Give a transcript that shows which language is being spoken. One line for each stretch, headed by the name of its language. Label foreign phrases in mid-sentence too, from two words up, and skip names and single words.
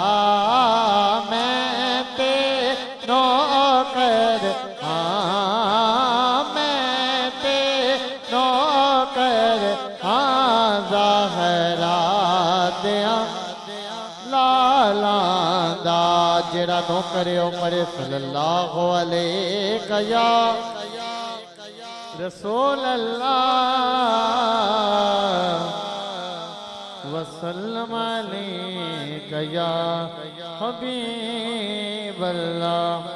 Punjabi: میں تے نوکر ہاں، میں تے نوکر ہاں زہرا دیاں لالاں دا. جیہڑا نوکر ہے او پڑھے
Arabic: صلى الله عليه يا رسول الله وسلم عليك يا حبيب الله.